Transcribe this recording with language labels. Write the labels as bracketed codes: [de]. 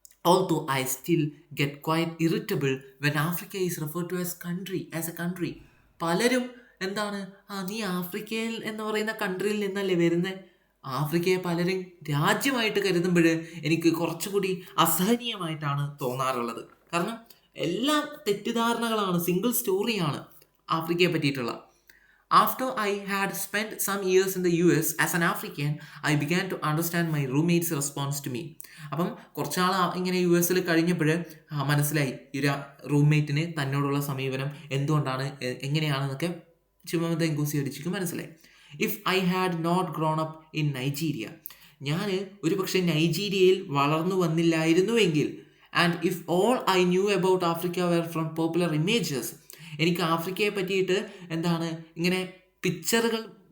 [en] Although I still get quite irritable when Africa is referred to as a country. [ml] പലരും എന്താണ്, നീ ആഫ്രിക്കയിൽ എന്ന് പറയുന്ന കൺട്രിയിൽ നിന്നല്ലേ വരുന്നത്, ആഫ്രിക്കയെ പലരും രാജ്യമായിട്ട് കരുതുമ്പോൾ എനിക്ക് കുറച്ചുകൂടി അസഹനീയമായിട്ടാണ് തോന്നാറുള്ളത്. കാരണം എല്ലാം തെറ്റിദ്ധാരണകളാണ്, സിംഗിൾ സ്റ്റോറിയാണ് ആഫ്രിക്കയെ പറ്റിയിട്ടുള്ള. [en] After I had spent some years in the US as an African, I began to understand my roommate's response to me. [ml] അപ്പം കുറച്ചാൾ ഇങ്ങനെ US കഴിഞ്ഞപ്പോൾ മനസ്സിലായി ഈ ഒരു റൂംമേറ്റിന് തന്നോടുള്ള സമീപനം എന്തുകൊണ്ടാണ്, എങ്ങനെയാണെന്നൊക്കെ ചിമമന്ത എങ്കോസി അടിച്ചിക്ക് മനസ്സിലായി. [en] if I had not grown up in Nigeria, [ml] ഞാൻ ഒരു പക്ഷേ നൈജീരിയയിൽ വളർന്നു വന്നില്ലായിരുന്നുവെങ്കിൽ, [en] and if all I knew about Africa were from popular images, [ml] എനിക്ക് ആഫ്രിക്കയെ പറ്റിയിട്ട് എന്താണ് ഇങ്ങനെ പിക്ചറുകൾ